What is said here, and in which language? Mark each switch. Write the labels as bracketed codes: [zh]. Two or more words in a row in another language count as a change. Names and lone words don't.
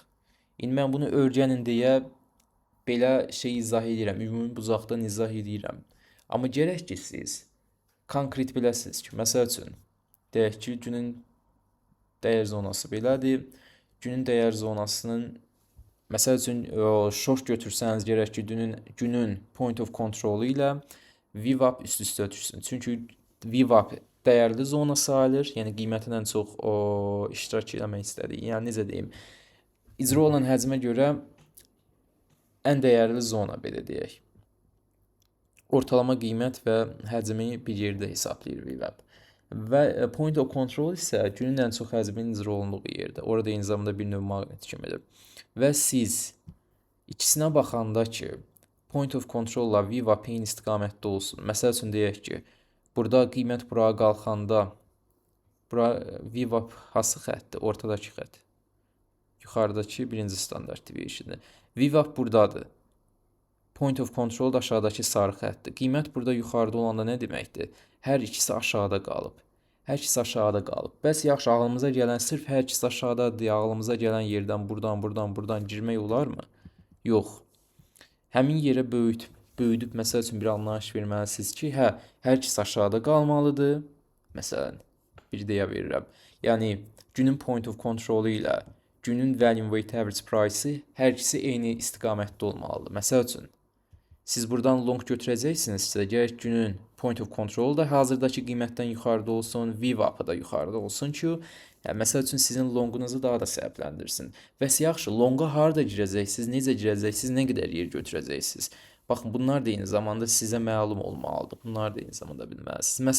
[az] İndi mən bunu öyrənin deyə belə izah edirəm, ümumi bucaqdan izah edirəm. Amma gərək ki, siz konkret biləsiniz ki, məsəl üçün, deyək ki, günün dəyər zonası belədir. Günün dəyər zonasının məsəl üçün short götürsəniz gərək ki, günün [en] point of control [az] ilə VWAP üst-üstə düşsün. Çünki VWAP dəyərli zona sayılır, yəni qiymətin ən çox iştirak eləmək istədiyi. Yəni necə deyim, icra olan həcmə görə ən dəyərli zona belə deyək. Ortalama qiymət və həcmi bir yerdə hesablayır VWAP. Və [en] point of control [az] isə günün ən çox həcmin icra olunduğu yerdə. Orada eyni zamanda bir növ maqnit kimidir. Və siz ikisinə baxanda ki, [en] point of control- [az] la VWAP eyni istiqamətdə olsun. Məsəl üçün deyək ki, burada qiymət buraya qalxanda, bura VWAP hansı xəttdir? Ortadakı xətt. Yuxarıdakı birinci standart deviation'dır. VWAP buradadır. [en] Point of control [az] da aşağıdakı sarı xəttdir. Qiymət burada yuxarıda olanda nə deməkdir? Hər ikisi aşağıda qalıb. Bəs yaxşı, ağlımıza gələn sırf hər ikisi aşağıdadır, ağlımıza gələn yerdən buradan girmək olarmı? Yox. Həmin yerə böyüdüb məsəl üçün bir anlayış verməlisiniz ki, hər ikisi aşağıda qalmalıdır. Məsələn, bir deyə verirəm. Yəni, günün [en] point of control [az] ilə günün [en] volume weighted average price [az] hər ikisi eyni istiqamətdə olmalıdır. Məsəl üçün, siz buradan long götürəcəksinizsə, gərək günün [en] point of control [az] da hazırdakı qiymətdən yuxarıda olsun, VWAP da yuxarıda olsun ki, məsəl üçün sizin longunuzu daha da səbəbləndirsin. Bəs yaxşı, longa harada girəcəksiniz, necə girəcəksiniz, nə qədər yer götürəcəksiniz? Baxın, bunlar da eyni zamanda sizə məlum olmalıdır. Bunlar da eyni zamanda bilməlisiniz.